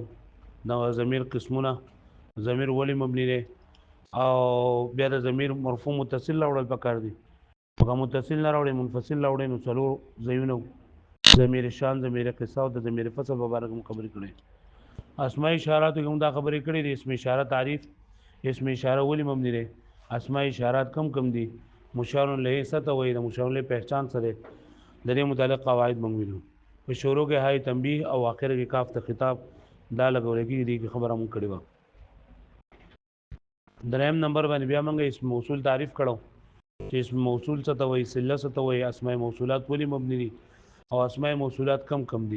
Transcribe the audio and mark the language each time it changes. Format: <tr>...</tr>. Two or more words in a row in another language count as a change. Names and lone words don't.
<ps>د ضمیر قسمونه، ضمیر ولی مبني دی، او بیا د ضمیر مرفوع متصل راوړل پکار دي. هغه متصل نه راوړي، منفصل راوړي، نو څلور ځایونه: ضمیر شان، ضمیر قصه او د ضمیر فصل په اړه هم خبرې کړې. اسماء اشارات کې هم دا خبرې کړې دي. اسم اشاره تعریف: اسم اشاره ولی مبني دی، اسماء اشارات کم دي، مشار له ست وي، د مشار له پہچان سره د دې متعلق قواعد موږ ویلو. په شروع کې هاي تنبیه او اخر کې کاف ته خطاب دا لګول کېږي چې خبره موږ کړې و. دریم نمبر باندې بیا موږ اسم موصول تعریف کړو چې اسم موصول څه ته وایي، صله څه ته وایي، اسماء موصولات ولی مبني دي او اسماء موصولات کم دي.</ps>